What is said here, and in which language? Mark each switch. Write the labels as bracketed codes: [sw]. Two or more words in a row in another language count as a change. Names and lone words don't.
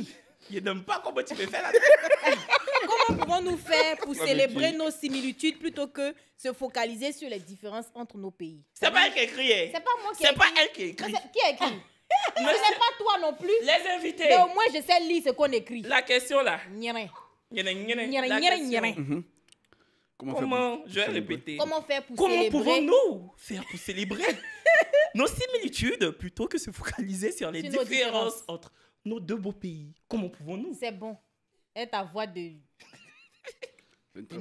[fr] je n'aime pas comment tu fais faire là. Comment pouvons-nous faire pour Ouais, mais célébrer tu- nos similitudes plutôt que se focaliser sur les différences entre nos pays? C'est pas elle qui écrit. hein. C'est pas moi qui ai C'est pas écrit. elle qui écrit. Mais qui a écrit? Ce n'est pas toi non plus. Les invités. Mais au moins, je sais lire ce qu'on écrit. La question là. Nyere. Nyere, nyere, Nyere, la nyere, question. nyere. Comment faire Comment, pour je vais célébrer? répéter. Comment faire pour Comment célébrer? pouvons-nous faire pour célébrer nos similitudes plutôt que se focaliser sur les Sur nos différences différences. entre nos deux beaux pays? Comment pouvons-nous? C'est bon. Et ta voix de... C'est une très